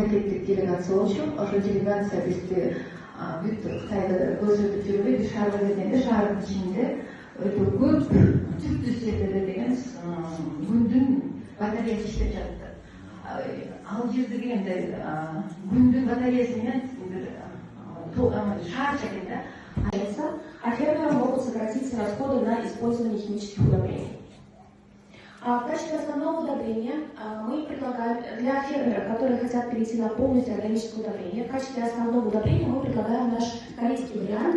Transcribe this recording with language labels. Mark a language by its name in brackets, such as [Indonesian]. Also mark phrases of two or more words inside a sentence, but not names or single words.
[Kyrgyz] мамлекеттик делегация болчу. Ошо делегация бизди бүт Кытайда көрсөтүп жүрүп эки шаарга келгенде шаардын ичинде өтө көп түптүү жерлерде деген күндүн батареясы иштеп жатты. Ал жердеги эми күндүн батареясы менен шаар шекинде. [Russian] А фермеры могут сократить расходы на использование химических удобрений. В качестве основного удобрения мы предлагаем для фермеров, которые хотят перейти на полностью органическое удобрение, в качестве основного удобрения мы предлагаем наш корейский вариант.